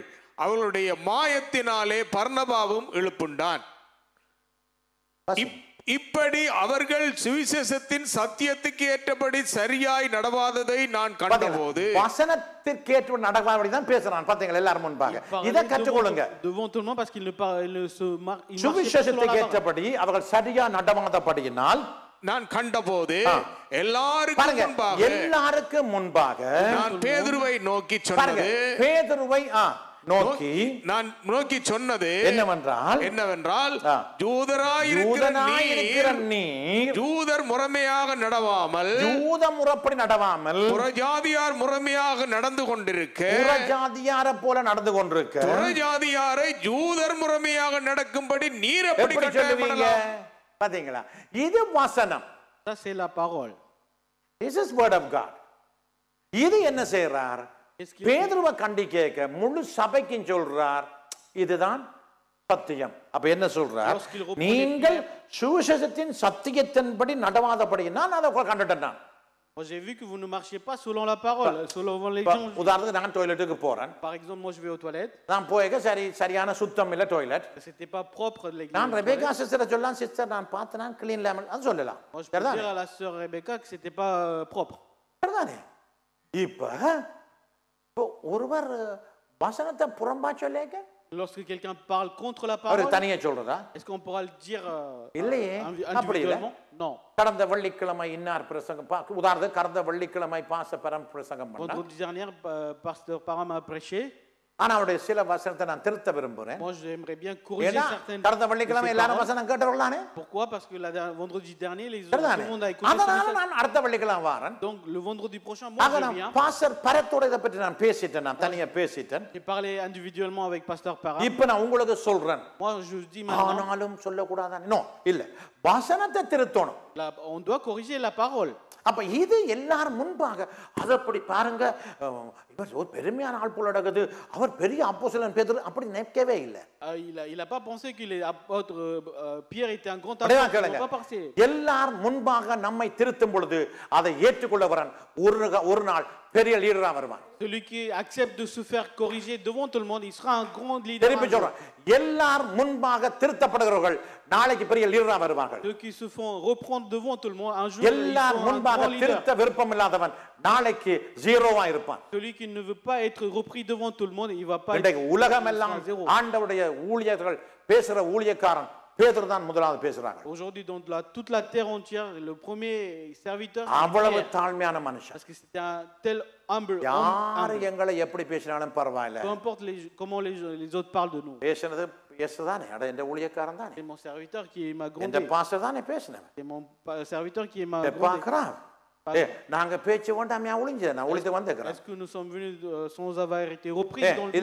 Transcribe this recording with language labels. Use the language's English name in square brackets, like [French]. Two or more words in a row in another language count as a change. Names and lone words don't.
[Tamil] அவர்களுடைய மாயத்தினாலே பர்னபாவும் எழுப்புண்டான். இப்படி அவர்கள் சுவிசேஷத்தின் சத்தியத்துக்கு ஏற்றபடி சரியாய் நடவாததை நான் கண்டபோது வசனத்திற்கேற்ற நடவாதபடி தான் பேசுறான். பாத்தீங்களா எல்லாரும் முன்பாக இதை கற்றுக்கொள்ளுங்க. [French] Devant tout le monde parce qu'il ne se marche [Tamil] சுவிசேஷத்துக்கு ஏற்றபடி அவர்கள் சரியா நடவாதபடியினால் நான் கண்டபோது எல்லாருக்கும் முன்பாக நான் பேதுருவை நோக்கி சொன்னது நான் நோக்கி சொன்னது என்னவென்றால் ஜூதராயிருக்கிற நீர் ஜூதர் முறைமையாக நடவாமல் புறஜாதியார் முறைமையாக நடந்து கொண்டிருக்க புறஜாதியாரை போல நடந்து கொண்டிருக்க புறஜாதியாரை ஜூதர் முறைமையாக நடக்கும்படி நீர் எப்படி கட்டளையிடலாம்? பாத்தீங்களா? இது வசனம். [French] Ça c'est la parole. [English] This is word of God. [Tamil] இது என்ன செய்றார்? [French] Qu'est-ce qu'il [Tamil] பேதுருவை கண்டிக்க முழு சபைக்கும் சொல்றார், இதுதான் சத்தியம். அப்ப என்ன சொல்றார்? [French] Lorsqu'il reprend [Tamil] நீங்கள் சுவிசேஷத்தின் சத்தியத்தின்படி நடவாதபடி நான் அதை கண்டுட்டேன். நான் [French] Moi, j'ai vu que vous ne marchiez pas selon la parole, selon les gens. [Tamil] உதாரணத்துக்கு நான் டாய்லெட்டுக்கு போறேன். [French] Par exemple, moi, je vais aux toilettes. [Tamil] நான் போய்க்க சரியான சுத்தம் இல்ல டாய்லெட். [French] C'était pas propre de l'église. [Tamil] நான் ரெபேக்கா சிஸ்டரை சொல்லலாம், சிஸ்டர் நான் பார்த்தேன் க்ளீன் லேமல் அது சொல்லலாம். [French] Moi, je peux dire à la sœur Rebecca que c'était pas propre. [Tamil] சரிதானே? இப்போ ஒருவர் வசனத்தை புறம்பா சொல்லேக்க [French] Lorsque quelqu'un parle contre la [Tamil] அவர் [French] parole, [Tamil] தனியா சொல்றதா? [French] est-ce qu'on pourra le dire [Tamil] இல்லையே, அப்படி இல்ல. [French] individuellement? Non. [Tamil] கடந்த வெள்ளிக்கிழமை இன்னார் பிரசங்கம் உதாரணத்துக்கு கடந்த வெள்ளிக்கிழமை பாசப்பரம் பிரசங்கம் பண்ணா, [French] Vendredi dernier, pasteur Param a prêché. [Tamil] ஆனா அவருடைய சில வசனத்தை நான் திருத்த விரும்புறேன். [French] Moi, j'aimerais bien corriger [Tamil] ஏன்னா [French] certaines. [Tamil] கடந்த வெள்ளிக்கிழமை [French] de ces [Tamil] எல்லாரும் [French] paroles. [Tamil] வசனம் கேட்டவர்களானே. [French] Pourquoi? Parce que vendredi dernier, tout [Tamil] சரிதானே? [French] le monde a écouté ce [Tamil] அதனால [French] message. [Tamil] நான் அடுத்த வெள்ளிக்கிழமை வாரேன். [French] Donc, le vendredi prochain, moi, [Tamil] ஆக [French] je [Tamil] நான் [French] viens. [Tamil] பாஸ்டர் பரத்தோட இதை பற்றி நான் பேசிட்டேன், நான் தனியா பேசிட்டேன். [French] J'ai parlé individuellement avec pasteur Param. [Tamil] இப்ப நான் உங்களுக்கு சொல்றேன், [French] Moi, je dis maintenant, [Tamil] ஆனாலும் சொல்லக்கூடாதானே? நோ, இல்ல, வசனத்தை திருத்தணும். [French] on doit corriger la parole. [Tamil] அப்ப இது எல்லாரும் முன்பாக அதை அப்படி பாருங்க, இவர் ஒரு பெருமையான ஆள் போல நடக்குது, அவர் பெரிய அப்போஸ்தலன் பேதுரு அப்படி நினைக்கவே இல்லை. [French] Il a pas pensé que les apôtres Pierre était un grand [Tamil] அப்படியே [French] apôtre. [Tamil] கேளுங்க. [French] Il n'a pas pensé. [Tamil] எல்லாரும் முன்பாக நம்மை திருத்தும் பொழுது அதை ஏற்றுக்கொள்ளவரன் ஒரு நாள் பெரிய லீடரா வருவான். [French] Celui qui accepte de se faire corriger devant tout le monde, il sera un grand leader. திருப்பி சொல்றேன், எல்லாரும் முன்பாக திருத்தப்படுகிறவர்கள் நாளைக்கு பெரிய லீடரா வருவார்கள். Ceux qui se font reprendre devant tout le monde, un jour, ils [Tamil] எல்லாரும் [French] seront un [Tamil] முன்பாக [French] grand leader. [Tamil] திருத்த விருப்பம் இல்லாதவன் நாளைக்கு ஜீரோவா இருப்பான். [French] Celui qui ne veut pas être repris devant tout le monde, il va pas être. [Tamil] இன்றைக்கு உலகம் எல்லாம் [French] il sera zéro. [Tamil] ஆண்டவருடைய ஊழியர்கள் பேசுற ஊழியக்காரன் பேதுரு தான் முதலாவது பேசுறாங்க. [French] Aujourd'hui, dans toute la terre entière, le premier serviteur, [Tamil] அவ்வளவு [French] Pierre, [Tamil] தாழ்மையான மனுஷன். [French] parce que c'était un tel humble. [Tamil] யாரு எங்களை எப்படி பேசினாலும் பரவாயில்ல, [French] Peu importe comment les autres parlent de nous. [Tamil] பேசுனது பேசுதானே, அட என்ற ஊழியக்காரன் தானே, [French] C'est mon serviteur qui m'a [Tamil] என்ற [French] grondé. [Tamil] பாஸ்டர் தானே பேசினவன். [French] C'est mon serviteur qui m'a grondé. [Tamil] பாக்குறான், நாங்க பேச்சு வேண்டாம் ஒளிஞ்ச நான் ஒளித்து வந்துக்கிறேன். [French] Est-ce que nous sommes venus sans avoir été repris dans le